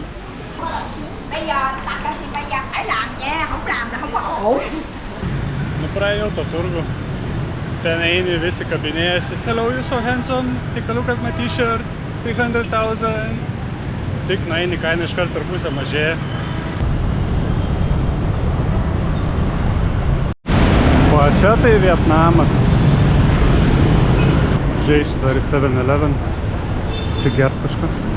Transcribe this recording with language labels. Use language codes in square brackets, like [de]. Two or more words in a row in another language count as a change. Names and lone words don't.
[vi] Bây giờ tặng cái thì bây giờ phải làm nha, không làm là không có ổn. [lt] Nu praėjau to turgų. Ten eini visi kabinėjasi. [en] Hello, you're so handsome. Take a look at my t-shirt. 300,000. [lt] Tik nueini, kaina iškart per pusę mažėja. O čia tai Vietnamas. Žaisiu dar į 7-Eleven. Atsigert kažką.